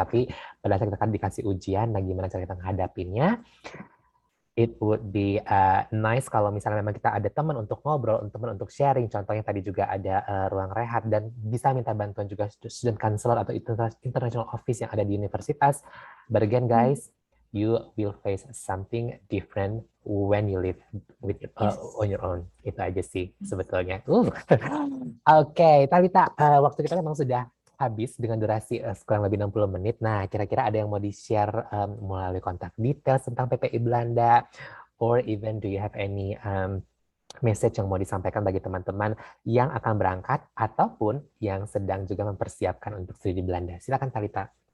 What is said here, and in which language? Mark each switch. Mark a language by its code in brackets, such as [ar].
[id] Tapi pada saat kita akan dikasih ujian, nah gimana cara kita menghadapinya, [en] it would be nice [id] kalau misalnya memang kita ada teman untuk ngobrol, teman untuk sharing. Contohnya tadi juga ada ruang rehat, dan bisa minta bantuan juga student counselor atau international office yang ada di universitas. [en] But again guys, you will face something different when you live with on your own. [id] Itu aja sih sebetulnya. Oke, Talita, waktu kita memang sudah habis dengan durasi kurang lebih 60 menit. Nah, kira-kira ada yang mau di-share melalui kontak details tentang PPI Belanda, [en] or even do you have any message [id] yang mau disampaikan bagi teman-teman yang akan berangkat ataupun yang sedang juga mempersiapkan untuk studi di Belanda? Silakan Talita.